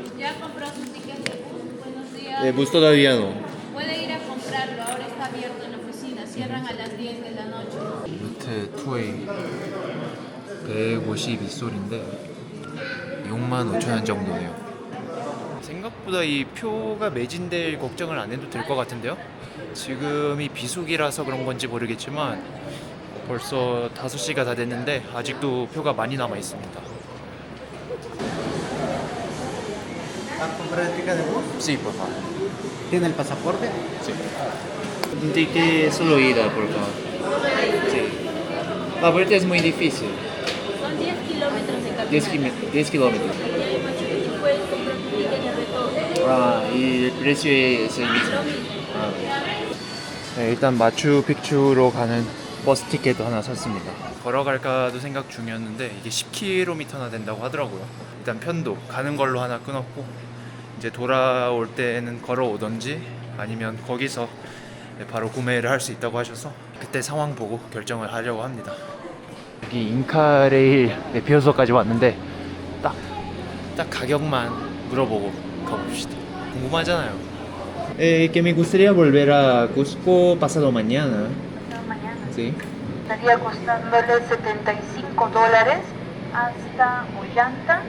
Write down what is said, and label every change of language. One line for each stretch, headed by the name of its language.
Spanish: ¿Ya compró sus tickets de bus? Buenos días. bus todavía no. Puede ir a comprarlo, ahora está abierto en la oficina. Cierran a las 10 de la noche.
Korean: 루트 2A 152솔인데 65,000원 정도네요. 생각보다 이 표가 매진될 걱정을 안 해도 될 것 같은데요? 지금이 비수기라서 그런 건지 모르겠지만 벌써 5시가 다 됐는데 아직도 표가 많이 남아 있습니다.
Spanish: ¿Va a comprar el ticket de bus? Sí, por favor. ¿Tiene el pasaporte? Sí. Un ticket solo ida, por favor. Sí. La vuelta es muy difícil. Son 10 kilómetros de caminata. 10 kilómetros. Y ahí en Machu Picchu puedes comprar tu ticket de retorno. Y el precio es el mismo. Lo mismo.
Korean: 네, 일단 마추픽추로 가는 버스 티켓도 하나 샀습니다. 걸어갈까도 생각 중이었는데 이게 10km나 된다고 하더라고요. 일단 편도 가는 걸로 하나 끊었고 이제 돌아올 때는 걸어오던지 아니면 거기서 바로 구매를 할 수 있다고 하셔서 그때 상황 보고 결정을 하려고 합니다. 여기 인카레일 매표소까지 왔는데 딱 가격만 물어보고 가봅시다. 궁금하잖아요.
Spanish: que me gustaría volver a Cusco pasado mañana. Mañana. Sí. Estaría costándole $75 hasta Ollanta,